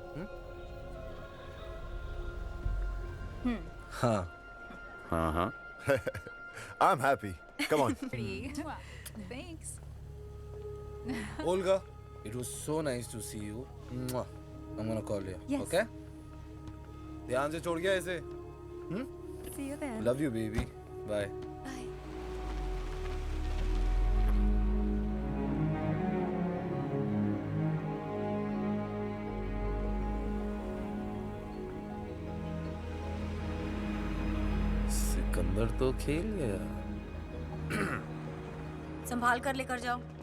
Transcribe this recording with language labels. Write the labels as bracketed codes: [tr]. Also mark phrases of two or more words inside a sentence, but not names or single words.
[hi] हाँ। हाँ। [en] I'm happy. Come on. Thanks. Olga, it was so nice to see you. Mwah. I'm gonna call you. Yes. [hi] Okay? ध्यान से छोड़ गया इसे। [en] See you then. Love you, baby. Bye. Bye. [hi] सिकंदर तो खेल गया। संभाल कर लेकर जाओ।